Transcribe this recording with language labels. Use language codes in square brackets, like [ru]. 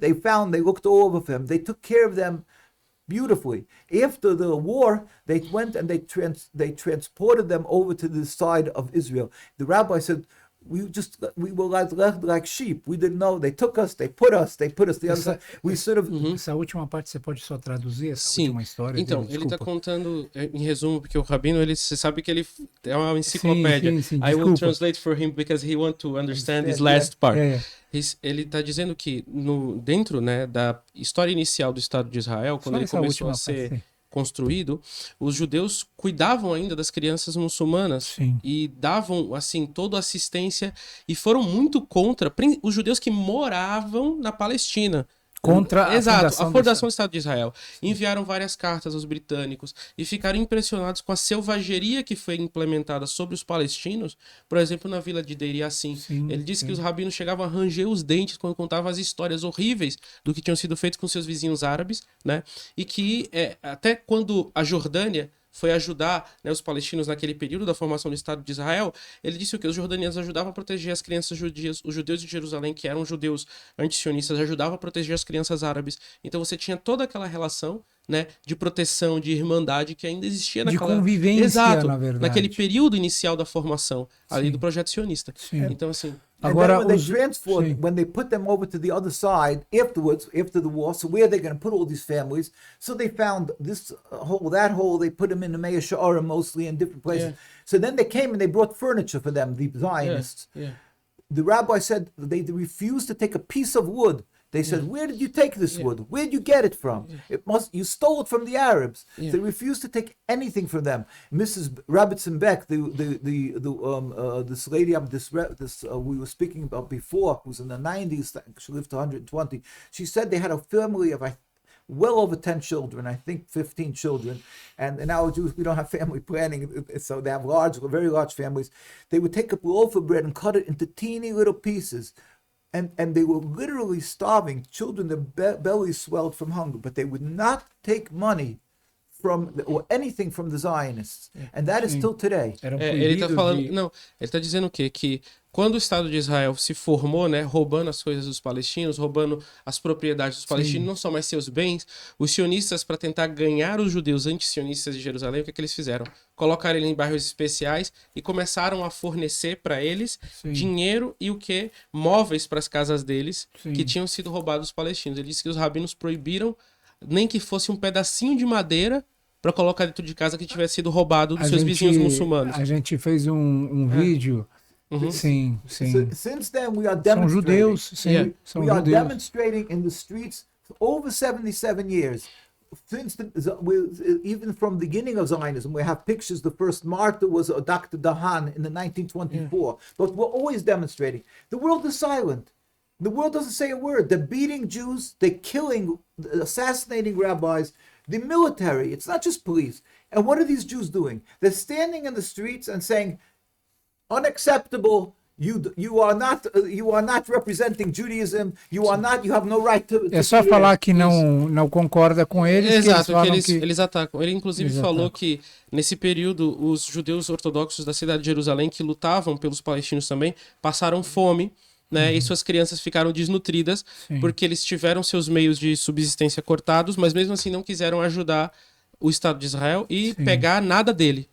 [en] They looked all over for him. They took care of them beautifully. After the war, they went and they transported them over to the side of Israel. The rabbi said, we were like sheep. We didn't know. They took us, they put us the other side. We sort of... [pt] Essa última parte você pode só traduzir, essa Sim. última história? Então, dele? ele está contando, em resumo, porque o Rabino, você sabe que ele é uma enciclopédia. Sim, [en] I will translate for him because he wants to understand this last part. [pt] Ele está dizendo que dentro, né, da história inicial do Estado de Israel, quando ele começou a ser construído, os judeus cuidavam ainda das crianças muçulmanas e davam, assim, toda a assistência e foram muito contra os judeus que moravam na Palestina. Contra a fundação do Estado de Israel. Enviaram várias cartas aos britânicos e ficaram impressionados com a selvageria que foi implementada sobre os palestinos, por exemplo, na vila de Deir Yassin. Ele disse que os rabinos chegavam a ranger os dentes quando contavam as histórias horríveis do que tinham sido feitos com seus vizinhos árabes, né? E que até quando a Jordânia foi ajudar, né, os palestinos naquele período da formação do Estado de Israel, ele disse que os jordanianos ajudavam a proteger as crianças judias, os judeus de Jerusalém, que eram judeus antisionistas, ajudavam a proteger as crianças árabes. Então você tinha toda aquela relação, né, de proteção, de irmandade que ainda existia naquela... De convivência, na verdade. Naquele período inicial da formação ali do projeto sionista. Então, assim... Agora, [en] when they transferred, when they put them over to the other side afterwards, after the war, so where are they going to put all these families? So they found this hole, that hole, they put them in the Meah She'arim mostly in different places. So then they came and they brought furniture for them, the Zionists. The rabbi said they refused to take a piece of wood. They said, where did you take this wood? Where did you get it from? You stole it from the Arabs. They refused to take anything from them. Mrs. Rabbitson Beck, this lady we were speaking about before, who's in the 90s, she lived to 120. She said they had a family of well over 10 children, I think 15 children. And in our Jews, we don't have family planning, so they have very large families. They would take a loaf of bread and cut it into teeny little pieces. And they were literally starving. Children, their bellies swelled from hunger, but they would not take money or anything from the Zionists. And that is still today. [pt] Ele está falando, ele está dizendo o quê? Que quando o Estado de Israel se formou, né, roubando as coisas dos palestinos, roubando as propriedades dos palestinos, não são mais seus bens, os sionistas, para tentar ganhar os judeus antisionistas de Jerusalém, o que eles fizeram? Colocaram eles em bairros especiais e começaram a fornecer para eles dinheiro e móveis para as casas deles que tinham sido roubados dos palestinos. Ele disse que os rabinos proibiram nem que fosse um pedacinho de madeira para colocar dentro de casa que tivesse sido roubado dos seus vizinhos muçulmanos. A gente fez um vídeo. Sim. [en] Since then we are demonstrating. [pt] São [en] we are [pt] judeus. [en] demonstrating in the streets for over 77 years. Since even from the beginning of Zionism, we have pictures. The first martyr was Dr. Dahan in the 1924. But we're always demonstrating. The world is silent. The world doesn't say a word. They're beating Jews. They're killing, assassinating rabbis. The military. It's not just police. And what are these Jews doing? They're standing in the streets and saying, unacceptable. You are not representing Judaism. You have no right to [pt] É só falar que não concorda com eles. Exato, que eles atacam. Ele inclusive falou que nesse período os judeus ortodoxos da cidade de Jerusalém que lutavam pelos palestinos também passaram fome, né? E suas crianças ficaram desnutridas porque eles tiveram seus meios de subsistência cortados, mas mesmo assim não quiseram ajudar o Estado de Israel e pegar nada dele.